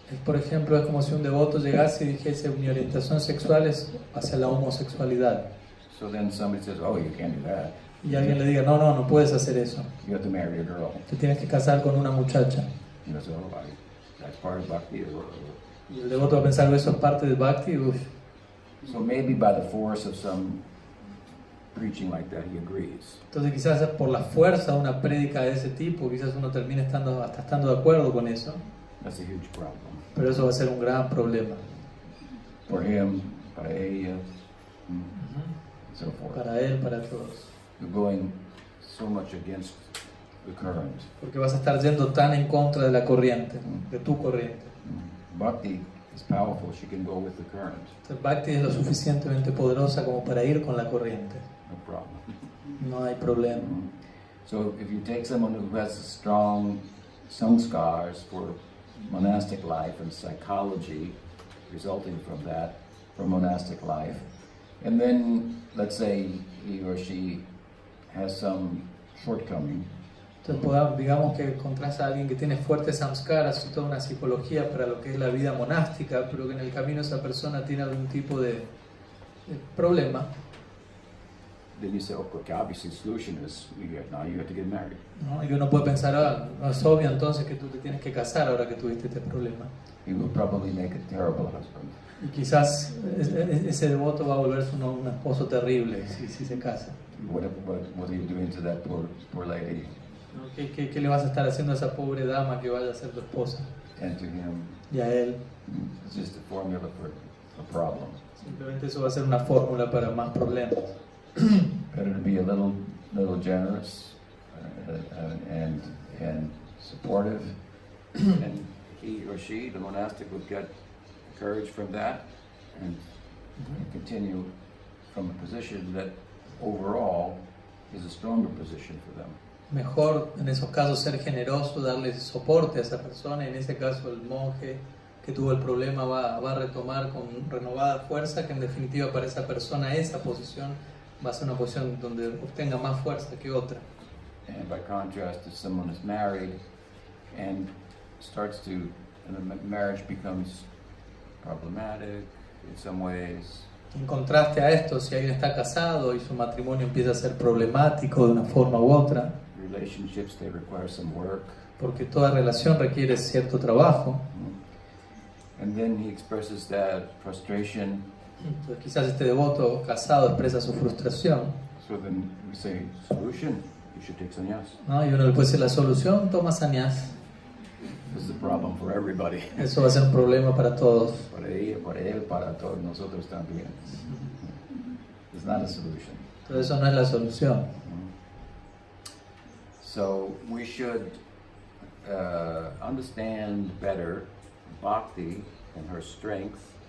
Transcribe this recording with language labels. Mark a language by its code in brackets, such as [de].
[es] Por ejemplo, es como si un devoto llegase y dijese mi orientación sexual es hacia la homosexualidad. [en] So then somebody says, oh, you can't do that. [es] y alguien le diga, no puedes hacer eso, [en] You have to marry a girl. [es] te tienes que casar con una muchacha. [en] You know, so that's part of bhakti. [es] Y el devoto va a pensar que eso es parte del bhakti. Uf. [en] So maybe by the force of some preaching like that, he agrees. [es] Entonces quizás por la fuerza de una prédica de ese tipo, quizás uno termine estando de acuerdo con eso, [en] That's a huge problem. [es] pero eso va a ser un gran problema [en] For him, [es] para ella, [en] and so forth. [es] para él, para todos. [en] You're going so much against the current. [es] Porque vas a estar yendo tan en contra de la corriente, de tu corriente. [en] Bhakti is powerful. She can go with the current. [es] Entonces Bhakti es lo suficientemente poderosa como para ir con la corriente. [en] No problem. [es] No hay problema. [en] So if you take someone who has strong samskars for monastic life and psychology resulting from that, from monastic life, and then let's say he or she has some shortcoming, [es] Entonces digamos que encontrás a alguien que tiene fuertes samskaras y toda una psicología para lo que es la vida monástica, pero que en el camino esa persona tiene algún tipo de problema, [en] then you say, okay, obviously the solution is now you have to get married. [es] ¿no? Y uno puede pensar, no es obvio entonces que tú te tienes que casar ahora que tuviste este problema. [en] He will probably make a terrible husband. [es] Y quizás ese devoto va a volverse un esposo terrible si se casa. [en] What are you doing to that poor lady? [es] ¿No? ¿Qué le vas a estar haciendo a esa pobre dama que vaya a ser tu esposa? [en] And to him, [es] Y a él. [en] it's just a formula for a problem. [es] Simplemente eso va a ser una fórmula para más problemas. [en] Better to be a little generous and supportive, and he or she, the monastic, would get courage from that and continue from a position that overall is a stronger position for them. [es] Mejor en esos casos ser generoso, darle soporte a esa persona, y en ese caso el monje que tuvo el problema va a retomar con renovada fuerza, que en definitiva para esa persona esa posición va a ser una posición donde obtenga más fuerza que otra. [en] And by contrast, if someone is married and the marriage becomes problematic in some ways. [es] En contraste a esto, si alguien está casado y su matrimonio empieza a ser problemático de una forma u otra, [en] Relationships, they require some work. [es] porque toda relación requiere cierto trabajo, [en] And then he expresses that frustration. [es] entonces quizás este devoto casado expresa su frustración, [en] So then we say, solution, you should take sannyas. [es] ¿no? Y uno le puede decir la solución, toma sannyas. [en] This is a problem for everybody. [es] Eso va a ser un problema para todos. Para ella, para él, para todos nosotros también. [en] It's not a solution. [es] Entonces eso no es la solución. [en] So we should understand better Bhakti and her strength.